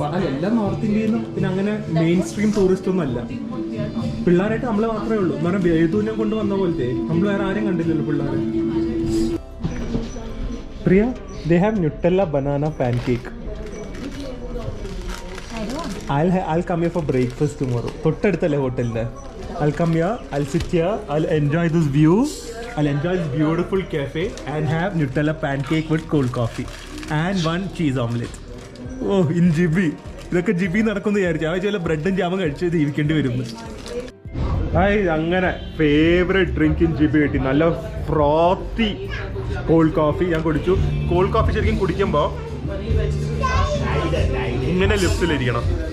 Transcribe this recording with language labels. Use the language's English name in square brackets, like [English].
[Malayalam] എല്ലാം നോർത്ത് ഇന്ത്യയിൽ നിന്നും പിന്നെ അങ്ങനെ മെയിൻ സ്ട്രീം ടൂറിസ്റ്റ് ഒന്നും അല്ല. പിള്ളേരായിട്ട് നമ്മളെ മാത്രമേ ഉള്ളൂ. എന്ന് പറഞ്ഞാൽ വേദൂനെ കൊണ്ട് വന്ന പോലത്തെ നമ്മൾ വേറെ ആരും കണ്ടില്ലല്ലോ പിള്ളേരെ. [English] Priya, they have Nutella banana pancake. I'll come here for breakfast tomorrow. [Malayalam] തൊട്ടടുത്തല്ലേ ഹോട്ടലിന്റെ. [English] I'll come here, I'll sit here, I'll enjoy this view, I'll enjoy this beautiful cafe and have Nutella pancake with cold coffee and 1 cheese omelette. [Malayalam] Oh, in GB. ഇതൊക്കെ GB നടക്കുമെന്ന് വിചാരിച്ചു. ആ ചില ബ്രെഡും ജാമും കഴിച്ച് ജീവിക്കേണ്ടി വരുന്നു. അങ്ങനെ [English] favourite drink in GB [Malayalam] കിട്ടി. നല്ല [English] frothy cold coffee [Malayalam] ഞാൻ കുടിച്ചു. കോൾഡ് കോഫി ശരിക്കും കുടിക്കുമ്പോൾ ഇങ്ങനെ ലിപ്സിലിരിക്കണം.